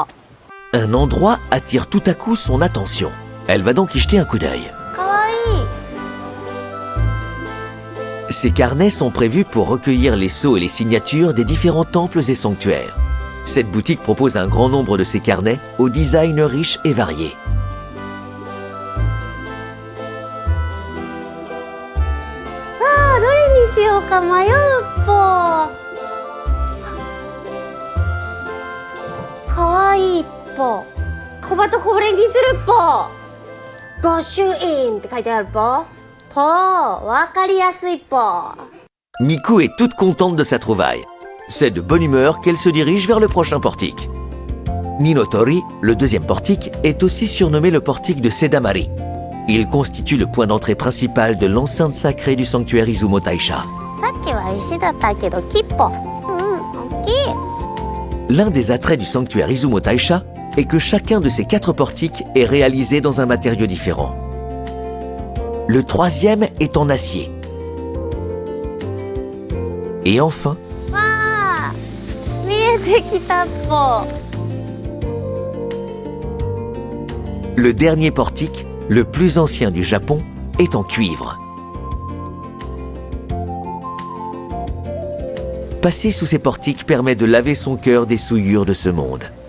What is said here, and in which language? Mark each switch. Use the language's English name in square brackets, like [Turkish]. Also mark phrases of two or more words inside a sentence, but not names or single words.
[French] Un endroit attire tout à coup son attention. Elle va donc y jeter un coup d'œil. [Japanese] かわいい [French] Ces carnets sont prévus pour recueillir les sceaux et les signatures des différents temples et sanctuaires. Cette boutique propose un grand nombre de ces carnets au design riche et varié. [Japanese] どれにしようか迷うっぽかわいいっぽ小鳩これにするっぽ御朱印って書いてあるっぽわかりやすいっぽ [French] Miku est toute contente de sa trouvaille. C'est de bonne humeur qu'elle se dirige vers le prochain portique. Ninotori, le deuxième portique, est aussi surnommé le portique de Sedamari. Il constitue le point d'entrée principal de l'enceinte sacrée du sanctuaire Izumo Taisha. [Japanese] さっきは石だったけど木っぽ大きい [French] L'un des attraits du sanctuaire Izumo Taisha est que chacun de ces 4 portiques est réalisé dans un matériau différent. Le troisième est en acier. Et enfin, [Japanese] わあ見えてきたっぽ [French] le dernier portique, le plus ancien du Japon, est en cuivre. Passer sous ces portiques permet de laver son cœur des souillures de ce monde.